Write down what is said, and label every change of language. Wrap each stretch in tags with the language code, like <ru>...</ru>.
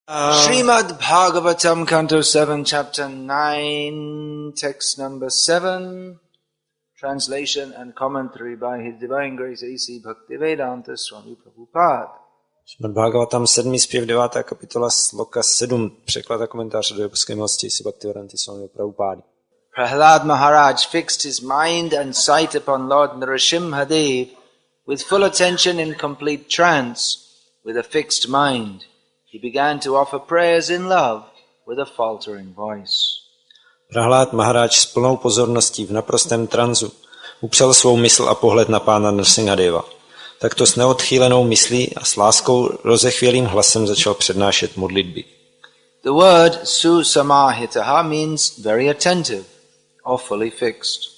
<en>Srimad Bhagavatam, Canto 7, Chapter 9, Text number 7, translation and commentary by His Divine Grace A.C. Bhaktivedanta Swami Prabhupada.</en> <cs>Srimad Bhagavatam 7. zpěv 9. kapitola sloka 7, překlad a komentář do Jobské milosti A.C. Bhaktivedanta Swami Prabhupada.</cs> <en>Prahlad Maharaj fixed his mind and sight upon Lord Nrsimhadev with full attention in complete trance, with a fixed mind. He began to offer prayers in love with a faltering voice.</en> <cs>Prahlad Maharaj s plnou pozorností v naprostém tranzu upřel svou mysl a pohled na pána Nrsimhadeva. Takto s neodchýlenou myslí a s láskou rozechvělým hlasem začal přednášet modlitby.</cs> <en>The word susamahitaha means very attentive or fully fixed.</en>